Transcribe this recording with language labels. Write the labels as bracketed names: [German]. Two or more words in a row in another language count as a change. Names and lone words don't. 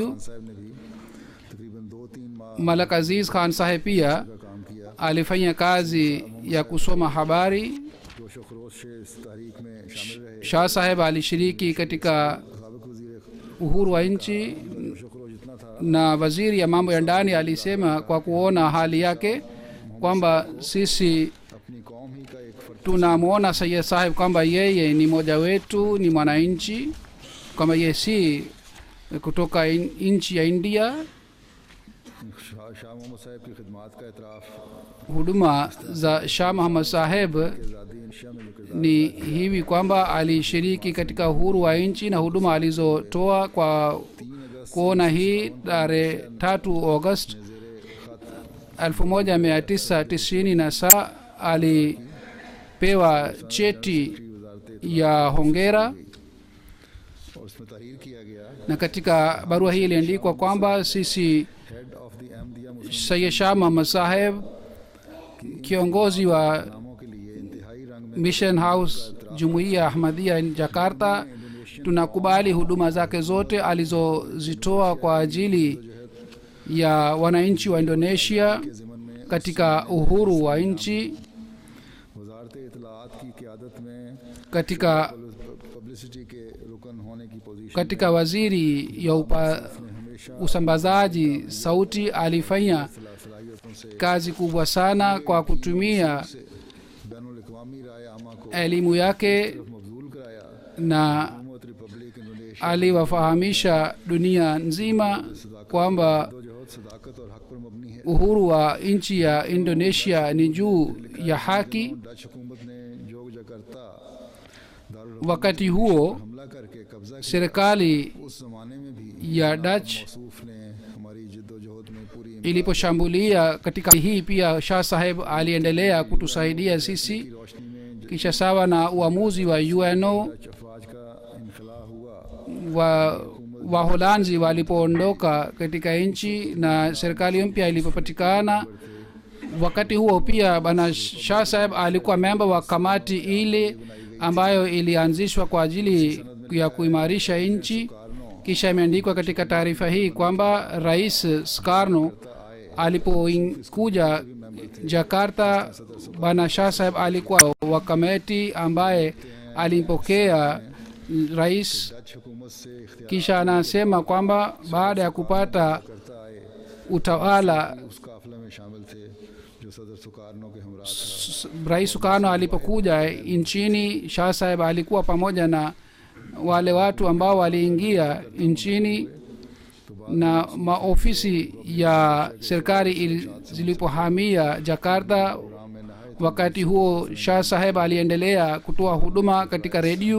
[Urdu] صاحب نے بھی تقریباً 2-3 ماہ [Swahili] Malak Aziz Khan Saheb pia [Urdu] کا کام کیا [Swahili] alifanya kazi ya kusoma habari. [Urdu] جوش و خروش سے اس تاریخ میں شامل رہے [Swahili] Shah Saheb alishiriki katika [Urdu] سابق وزیر [Swahili] uhuru wa nchi, [Urdu] جوش و خروش اتنا تھا [Swahili] na waziri ya mambo ya ndani alisema kwa kuona hali yake kwamba sisi [Urdu] اپنی قوم ہی کا ایک فرد [Swahili] tunamwona Sayyid Saheb kwamba yeye ni mmoja wetu, ni mwananchi, kwamba yeye si kutoka nchi ya India. [Urdu] شاہ محمد صاحب کی خدمت کا اعتراف [Swahili] Huduma za Shah Muhammad Saheb [Urdu] آزادی انشیا میں جو کردار [Swahili] ni hivi kwamba alishiriki katika uhuru wa nchi na huduma alizotoa kwa kuona hii tarehe 3 Agosti 1997 alipewa cheti ya hongera, [Urdu] اور اس میں تحریر کیا گیا [Swahili] na katika barua hii iliandikwa kwamba sisi [English] Head of the Ahmadiyya Muslim [Swahili] Sayyid Shah Muhammad Saheb, kiongozi wa [Urdu] ناموں کے لیے انتہائی رنگ میں [English] Mission House [Swahili] Jumuiya Ahmadiyya Jakarta, tunakubali huduma zake zote alizozitoa kwa ajili ya wananchi wa Indonesia katika uhuru wa nchi, [Urdu] وزارت اطلاعات کی قیادت میں [Swahili] katika [Urdu] پبلسٹی کے رکن ہونے کی پوزیشن [Swahili] katika waziri ya usambazaji sauti alifanya [Urdu] صلاحیتوں سے [Swahili] kazi kubwa sana kwa kutumia [Urdu] بین الاقوامی رائے عامہ کو [Swahili] elimu yake [Urdu] مبذول کرایا. [Swahili] na [Urdu] حکومت ریپبلک انڈونیشیا [Swahili] aliwafahamisha dunia nzima kwamba [Urdu] جدوجہد صداقت اور حق پر مبنی ہے. [Swahili] uhuru wa nchi ya Indonesia ni juu ya haki. [Urdu] ڈچ حکومت نے جوگجکرتا [Swahili] Wakati huo [Urdu] حملہ کر کے قبضہ کیا. [Swahili] serikali [Urdu] اس زمانے میں بھی [Swahili] ya Dutch [Urdu] موصوف نے ہماری جدوجہد میں پوری [Swahili] iliposhambulia katika hii, pia Shah Saheb aliendelea kutusaidia sisi. [Urdu] روشنی میں [Swahili] Kisha sawa na uamuzi wa UNO, [Urdu] ڈچ افواج کا انخلا ہوا. [Swahili] Waholanzi walipoondoka katika nchi na serikali mpya ilipopatikana, wakati huo pia bana Shah Saheb alikuwa memba wa kamati ile ambayo ilianzishwa kwa ajili ya kuimarisha nchi. Kisha imeandikwa katika taarifa hii kwamba Rais Sukarno alipokuja Jakarta, bana Shah Saheb alikuwa wa kamati ambaye alimpokea rais. [Urdu] ڈچ حکومت سے اختیار [Swahili] Kisha anasema kwamba baada ya kupata [Urdu] کرتا آئے [Swahili] utawala, [Urdu] اس قافلہ میں شامل تھے جو صدر سوکارنو کے ہمراہ تھا. [Swahili] Rais Sukarno alipokuja nchini, Shah Saheb alikuwa pamoja na wale watu ambao waliingia nchini, na maofisi ya serikali zilipohamia Jakarta. Wakati huo Shah Saheb aliendelea kutoa huduma katika redio